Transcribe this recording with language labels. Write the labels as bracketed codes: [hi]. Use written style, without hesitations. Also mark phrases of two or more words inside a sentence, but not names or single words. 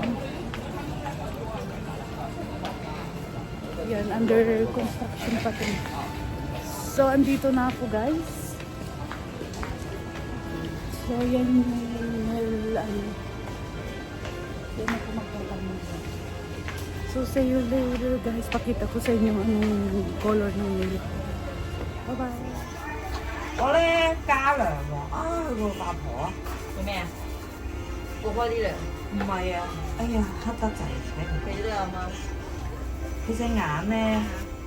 [tl] Yan, [en] under construction [tl] pa ito. So andito na ako guys. So yan yung yan ako magpapalit. [en] So see you later guys. [tl] Pakita ko sa inyo anong color ng nail. [en] Bye bye. [yue] 我咧加糧喎，個八婆啊，做咩啊？過開啲糧，唔係啊，哎呀黑得滯睇唔佢都有嗎？佢隻眼咧